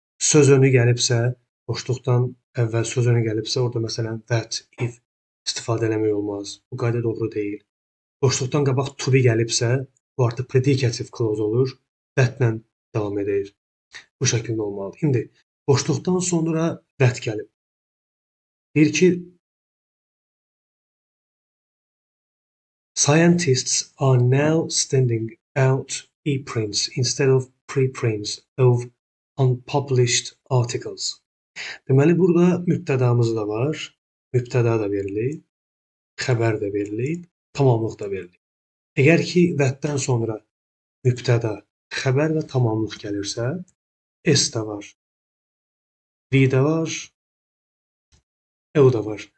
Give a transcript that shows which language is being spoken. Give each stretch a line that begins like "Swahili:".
Azerbaijani: Söz önü gəlibsə, boşluqdan əvvəl söz önü gəlibsə, orada məsələn that, if istifadə eləmək olmaz. Bu qayda doğru deyil. Boşluqdan qabaq to be gəlibsə, bu artıq predicative clause olur. That-lə davam edir. Bu şəkildə olmalıdır. İndi boşluqdan sonra that gəlib. Deyir ki,
English: scientists are now sending out e-prints instead of preprints of unpublished articles.
Azerbaijani: Deməli, burada mübtədamız da var. Mübtəda da verilib, xəbər də verilib, tamamlıq da verilib. Əgər ki, that-dən sonra mübtəda, xəbər və tamamlıq gəlirsə, S də var, V də var, O da var.